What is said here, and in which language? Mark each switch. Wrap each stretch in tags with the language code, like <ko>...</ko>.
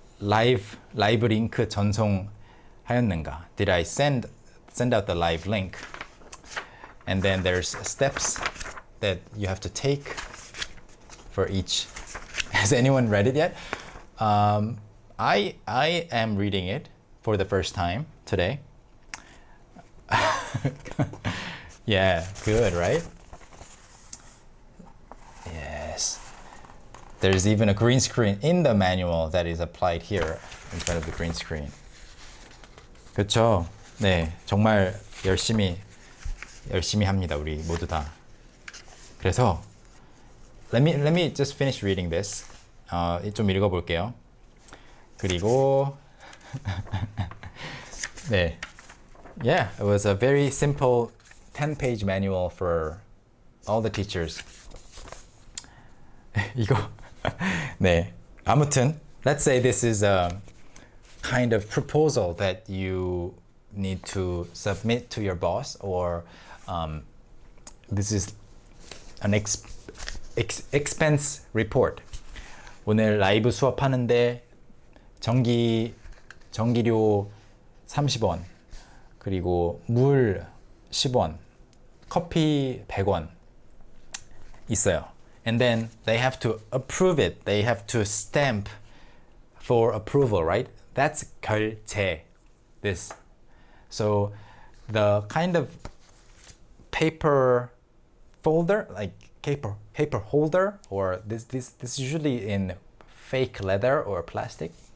<ko>라이브 링크 전송하였는가?</ko> <en>Did I send out the live link? And then there's steps that you have to take for each. Has anyone read it yet? I am reading it for the first time today. Yeah, good, right? Yes. There's even a green screen in the manual that is applied here in front of the green screen.</en> <ko>그렇죠? 네, 정말 열심히 합니다, 우리 모두 다.</ko> <en>그래서 let me just finish reading this.</en> <ko>좀 읽어볼게요.</ko> <en>그리고 네, yeah, it was a very simple 10-page manual for all the teachers.</en> <ko>이거 네, 아무튼</ko> <en>let's say this is a kind of proposal that you need to submit to your boss, or this is an expense report.</en> <ko>오늘 라이브 수업하는데 전기료 30원, 그리고 물 10원, 커피 100원 있어요.</ko> <en>And then they have to approve it. They have to stamp for approval, right? That's 결제. This. So the kind of paper folder, like paper holder, or this is usually in fake leather or plastic.</en>